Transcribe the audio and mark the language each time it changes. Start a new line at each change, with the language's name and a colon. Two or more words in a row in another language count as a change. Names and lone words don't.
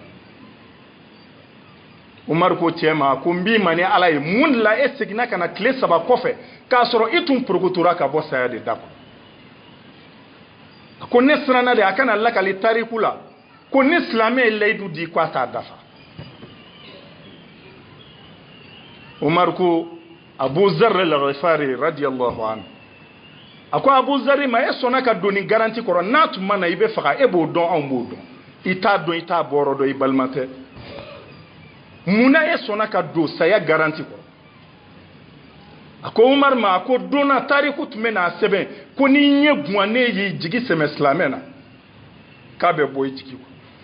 Bambara: Umar ko cɛ ma ko n b'i ma ni Ala ye, mun de la e seginna ka na tile 3 kɔfɛ k'a sɔrɔ i tun porokotora ka bɔ saya de da kɔnɔ. ko ne sirana de akana lakali tariku la ko ne silamɛ layidu di ko a t'a dafa Umar ko Abu Zarr al-Ghifari radiyallahu anhu a ko Abu Zarr ma e sɔnna ka doni garanti kɔrɔ n'a tun ma na i bɛ faga e b'o dɔn anw b'o dɔn i t'a dɔn i t'a bɔrɔ dɔn i balima tɛ munna e sɔnna ka don saya garanti kɔrɔ a ko Umar ma a ko donna tariku tun bɛ n'a sɛbɛn ko ni ɲɛ guwannen y'i jigi sɛmɛ silamɛ na k'a bɛ bɔ i jigi kɔ